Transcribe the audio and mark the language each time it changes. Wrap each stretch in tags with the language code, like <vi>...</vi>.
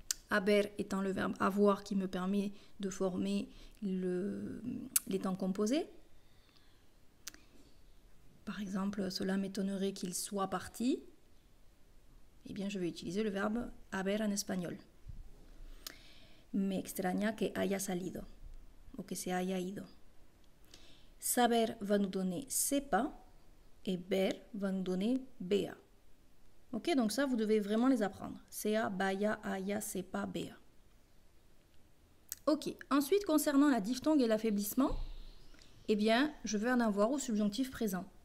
<fr>Haber étant le verbe avoir qui me permet de former les temps composés. Par exemple, cela m'étonnerait qu'il soit parti. Eh bien, je vais utiliser le verbe haber en espagnol.</fr> <es>Me extraña que haya salido o que se haya ido.</es> <fr>Saber va nous donner sepa et ver va nous donner bea. Ok, donc ça, vous devez vraiment les apprendre. Sea, baya, haya, sepa, bea. Ok, ensuite, concernant la diphtongue et l'affaiblissement, eh bien, je vais en avoir au subjonctif présent.</fr>